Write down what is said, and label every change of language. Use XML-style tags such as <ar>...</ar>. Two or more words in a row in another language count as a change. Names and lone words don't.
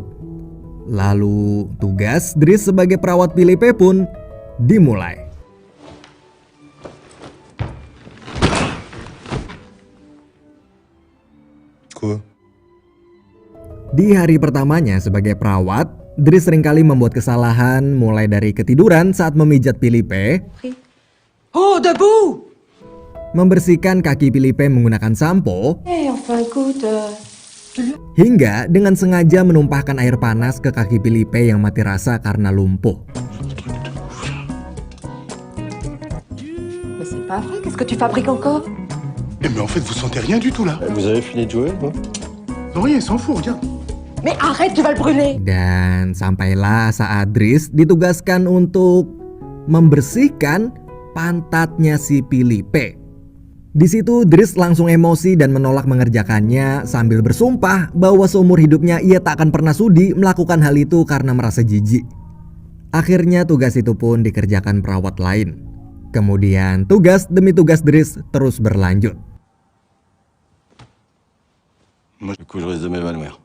<id>Lalu tugas Dris sebagai perawat Philippe pun dimulai.</id> <fr>Quoi?</fr> <id>Di hari pertamanya sebagai perawat, Dris seringkali membuat kesalahan mulai dari ketiduran saat memijat Philippe.</id> <fr>Oh, debout!</fr> <id>Membersihkan kaki Philippe menggunakan sampo,</id> <fr>Enfin, écoute...</fr> <id>hingga dengan sengaja menumpahkan air panas ke kaki Philippe yang mati rasa karena lumpuh.</id> <fr>Mais c'est pas vrai, qu'est-ce que tu fabriques encore? Eh mais en fait vous sentez rien du tout là. Vous avez fini de jouer, non? Non rien, il s'en fout, regarde. Mais arrête, tu vas le brûler!</fr> <id>Dan sampailah saat Dris ditugaskan untuk membersihkan pantatnya si Philippe. Di situ Dris langsung emosi dan menolak mengerjakannya sambil bersumpah bahwa seumur hidupnya ia tak akan pernah sudi melakukan hal itu karena merasa jijik. Akhirnya tugas itu pun dikerjakan perawat lain. Kemudian tugas demi tugas Dris terus berlanjut.</id> <fr>Du coup, je risque de m'évanouir.</fr>